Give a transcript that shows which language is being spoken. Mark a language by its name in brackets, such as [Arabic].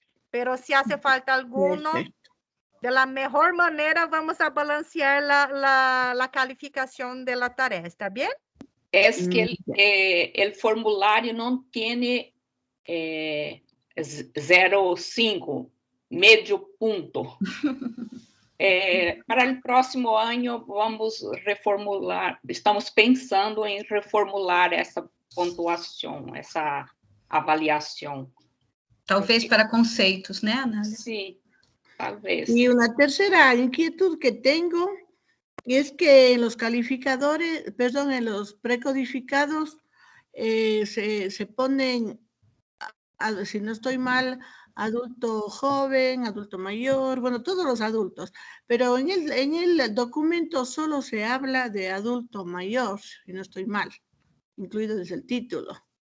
[Spanish] Pero si hace falta alguno... De la mejor manera vamos a balancear la calificación de la tarea, ¿está bien? Es que el formulario no tiene 0,5, medio punto. [Portuguese] Para el próximo año vamos reformular, estamos pensando em reformular essa pontuação, essa avaliação. Talvez para conceitos, né, Anália? [Spanish] Sim. Tal vez. Y una tercera inquietud que tengo es que en los calificadores, perdón, en los precodificados se ponen, si no estoy mal, adulto joven, adulto mayor, bueno, todos los adultos, pero en el documento solo se habla de adulto mayor, si no estoy mal, incluido desde el título.